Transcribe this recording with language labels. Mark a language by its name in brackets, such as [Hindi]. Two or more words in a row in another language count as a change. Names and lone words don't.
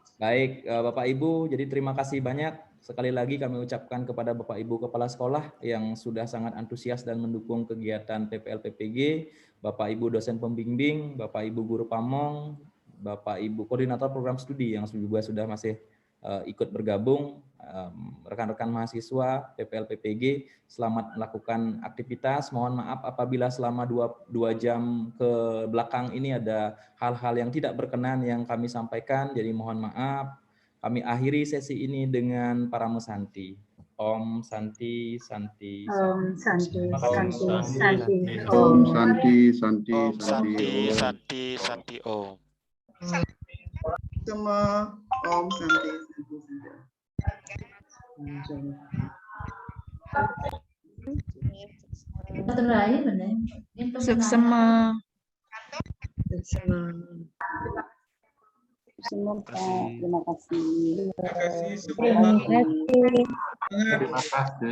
[Indonesian] Baik, Bapak Ibu, jadi terima kasih banyak. Sekali lagi kami ucapkan kepada Bapak Ibu Kepala Sekolah yang sudah sangat antusias dan mendukung kegiatan PPL PPG, Bapak Ibu dosen pembimbing, Bapak Ibu guru pamong, Bapak Ibu koordinator program studi yang juga sudah masih ikut bergabung, rekan-rekan mahasiswa PPL PPG, selamat melakukan aktivitas. Mohon maaf apabila selama 2 jam ke belakang ini ada hal-hal yang tidak berkenan yang kami sampaikan, jadi mohon maaf. Kami akhiri sesi ini dengan Paramo Santi. [Sanskrit] Om Santi Santi. Om Santi Santi Santi. Om Santi Santi Santi Santi Santi Om. Semua Om Santi [Indonesian] terakhir benar. Suksema. Terima kasih. Terima kasih.